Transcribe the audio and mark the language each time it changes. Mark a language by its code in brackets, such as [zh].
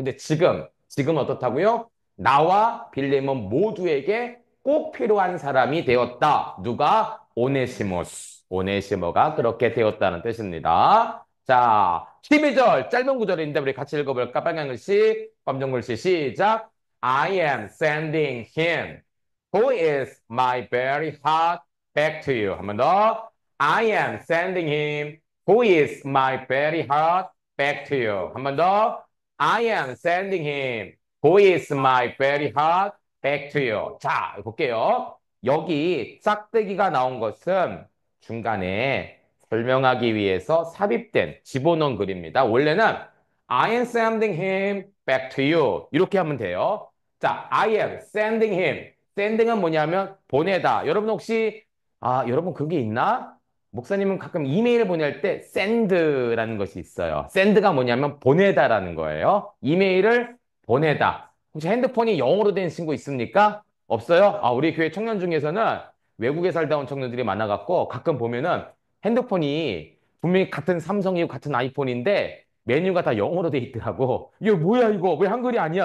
[ko] 근데 지금 어떻다고요? 나와 빌레몬 모두에게 꼭 필요한 사람이 되었다. 누가? 오네시모스. 오네시모가 그렇게 되었다는 뜻입니다. 자, 12절 짧은 구절인데 우리 같이 읽어볼까? 빨간 글씨, 검정 글씨 시작. [en] I am sending him who is my very heart back to you. [ko] 한 번 더. [en] I am sending him who is my very heart back to you. [ko] 한 번 더. [en] I am sending him who is my very heart back to you. [ko] 자, 볼게요. 여기 짝대기가 나온 것은 중간에 설명하기 위해서 삽입된 집어넣은 글입니다. [en] 원래는 I am sending him back to you. [ko] 이렇게 하면 돼요. 자, [en] I am sending him. [ko] sending은 뭐냐면 보내다. 여러분 혹시 여러분 그게 있나? 목사님은 가끔 이메일 보낼 때 send라는 것이 있어요. send가 뭐냐면 보내다라는 거예요. 이메일을 보내다. 혹시 핸드폰이 영어로 된 친구 있습니까? 없어요? 우리 교회 청년 중에서는 외국에 살다 온 청년들이 많아갖고 가끔 보면은 핸드폰이 분명히 같은 삼성이고 같은 아이폰인데 메뉴가 다 영어로 돼 있더라고. 이거 뭐야 이거? 왜 한글이 아니야?